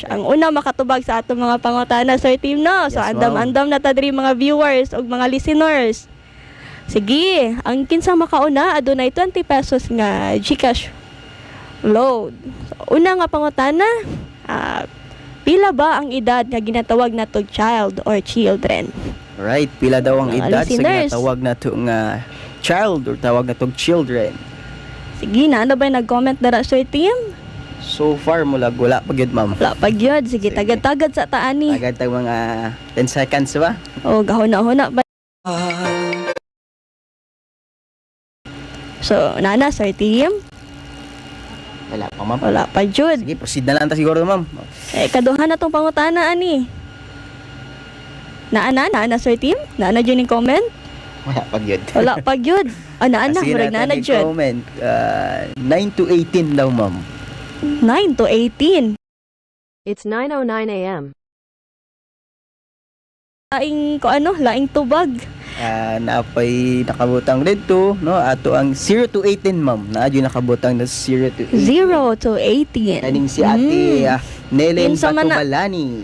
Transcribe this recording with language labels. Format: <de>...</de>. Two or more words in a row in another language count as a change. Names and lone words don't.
<ceb>Ang una makatubag sa atong mga pangutana, Sir Tim, no? So</ceb> <en>Yes,</en> <ceb>andam-andam na ta diri mga viewers ug mga listeners. Sige, ang kinsa makauna adunay 20 pesos nga GCash load. So, una nga pangutana, pila ba ang edad nga ginatawag natong</ceb> <en>child or children? Right,</en> <ceb>pila daw ang Mga edad sa listeners. ginatawag na to nga child or tawag na tong children.</ceb> <tl>Sige na, ano ba yung nag-comment na Sir Tim?</tl> <ceb>So far, mula wala pa gyud ma'am. Wala pag yun. Sige, tagad-tagad sa taani. Agad tag mga 10 seconds ba? O, gahuna-huna ba? So, nana, Sir Tim? Wala pa ma'am. Wala pa jud. Sige, proceed na lang ta siguro ma'am. Kaduhan na tong pangutana, ani. Naana, Sir Tim? Naana dyan yung comment? Wala pa gyud. Wala pa jud. Naana, Sige murag naana natin jud. comment. 9 to 18 daw ma'am. 9 to 18.</ceb> <en>It's 9:09 a.m.</en> <ceb>Laing, laing tubag. Naapay nakabutang dito, no? Ato ang 0 to 18 ma'am. Naadyo nakabutang na 0 to 18. 0 to 18. Kaning si Ate Nelen Kinsa man na- Batubalani.</ceb>